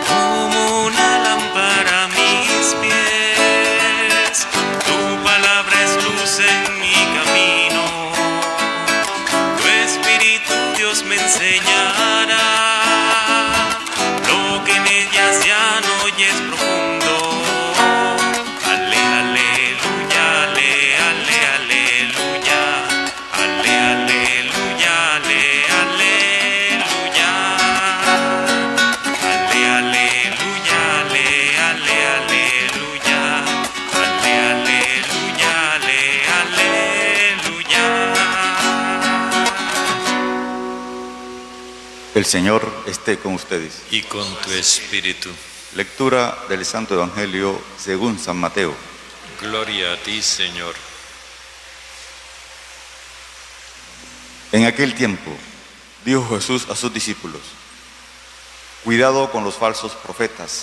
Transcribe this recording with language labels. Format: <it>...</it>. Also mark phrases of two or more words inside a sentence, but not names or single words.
<es>Como una lámpara a mis pies, tu palabra es luz en mi camino. Tu Espíritu, Dios, me enseñará lo que en ellas ya no oyes profundo. Ale, aleluya, ale, ale, aleluya. Ale, aleluya, ale, aleluya. Ale, aleluya, ale, ale, aleluya. Ale, aleluya, ale, aleluya. El Señor esté con ustedes. Y con tu espíritu. Lectura del Santo Evangelio según San Mateo. Gloria a ti, Señor. En aquel tiempo dijo Jesús a sus discípulos: cuidado con los falsos profetas.</es>